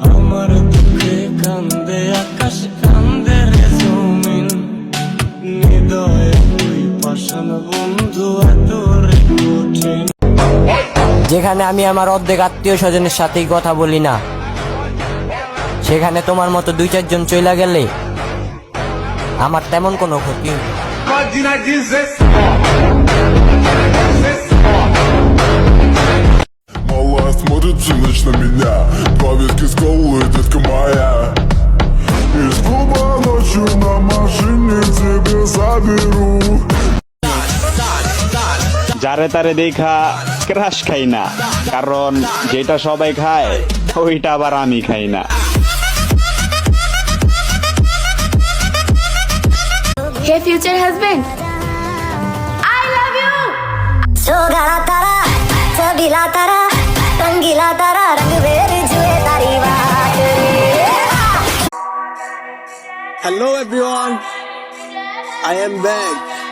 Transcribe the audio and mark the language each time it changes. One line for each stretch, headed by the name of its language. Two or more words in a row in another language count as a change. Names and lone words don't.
Bangla: আমার দুঃখে কান্দে আকাশ কান্দে রে জমিন, হৃদয় তুই পাষাণ বন্ধু এত রে কঠিন। যেখানে আমি আমার অর্ধেক আত্মীয় স্বজনের সাথেই কথা বলি না, সেখানে তোমার মতো 2-4 জন চইলা গেলে আমার তেমন কোনো ক্ষতি।
Russian: Малая смотрит всю ночь на меня, 2 ветки с колы, детка моя. Из клуба ночью на машине тебе заберу.
Bangla: যারে তারে দেখা ক্রাশ খাই না, কারণ যেটা সবাই খায় ওইটা আবার আমি খাই না।
English: Hey future husband, I love you.
Gujarati: સો ગારા તારા, સો ગીલા તારા, રંગીલા તારા, રંગ વેર જુએ તારી બાત રે.
English: Hello everyone, I am back.